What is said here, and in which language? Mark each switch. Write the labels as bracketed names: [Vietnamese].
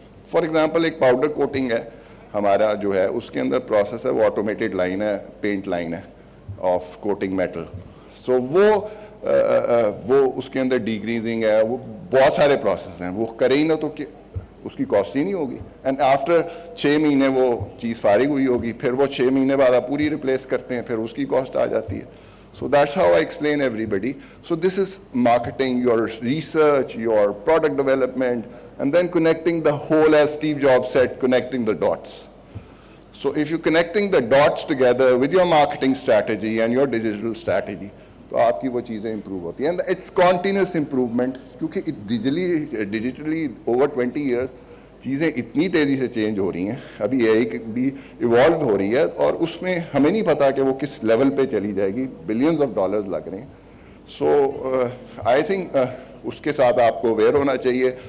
[Urdu] For example ایک powder coating ہے ہمارا جو ہے, اس کے اندر پروسیس ہے, وہ آٹومیٹڈ لائن ہے, پینٹ لائن ہے آف کوٹنگ میٹل. سو وہ اس کے اندر ڈیگریزنگ ہے, وہ بہت سارے پروسیس ہیں, وہ کرے ہی نہ تو کہ اس کی کاسٹ ہی نہیں ہوگی. اینڈ آفٹر 6 مہینے وہ چیز فارغ ہوئی ہوگی, پھر وہ 6 مہینے بعد آپ پوری ریپلیس کرتے ہیں, پھر اس کی کاسٹ آ جاتی ہے. [English] So that's how I explain everybody. So this is marketing, your research, your product development, and then connecting the whole, as Steve Jobs said, connecting the dots. So if you're connecting the dots together with your marketing strategy and your digital strategy, [Urdu] تو آپ کی وہ چیزیں improve ہوتی ہیں. [English] and it's continuous improvement, [Urdu] کیونکہ digitally over 20 years چیزیں اتنی تیزی سے چینج ہو رہی ہیں. ابھی اے آئی بھی ایوالو ہو رہی ہے, اور اس میں ہمیں نہیں پتا کہ وہ کس لیول پہ چلی جائے گی. [English] billions of dollars [Urdu] لگ رہے ہیں. [English] so I think [Urdu] اس کے ساتھ آپ کو اویئر ہونا چاہیے.